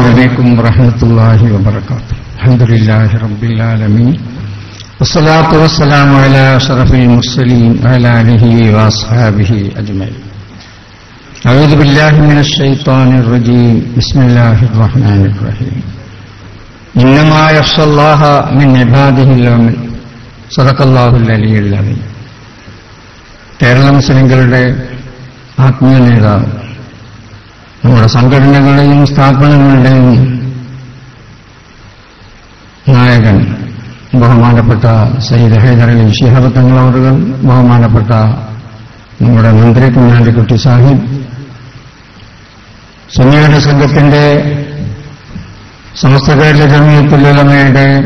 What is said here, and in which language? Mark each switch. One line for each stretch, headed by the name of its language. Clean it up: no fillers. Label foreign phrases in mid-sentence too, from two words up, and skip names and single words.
Arabic: عليكم ورحمة الله وبركاته. الحمد لله رب العالمين والصلاة والسلام على أشرف المرسلين وعلى آله وأصحابه أجمعين. أعوذ بالله من الشيطان الرجيم. بسم الله الرحمن الرحيم. إنما يخشى الله من عباده العلماء. صدق الله العلي العظيم.
Malayalam: കേരള മുസ്ലിംകളുടെ ആത്മീയ നേതാവ്, നമ്മുടെ സംഘടനകളുടെയും സ്ഥാപനങ്ങളുടെയും നായകൻ, ബഹുമാനപ്പെട്ട സയ്യിദ് ഹൈദർ അലി ശിഹാബ് തങ്ങൾ അവറുകൾ, ബഹുമാനപ്പെട്ട നമ്മുടെ മന്ത്രി കുഞ്ഞാലിക്കുട്ടി സാഹിബ്, സുന്നിയുടെ സംഘത്തിന്റെ സമസ്ത കേരള ജമിയത്തുൽ ഉലമയുടെ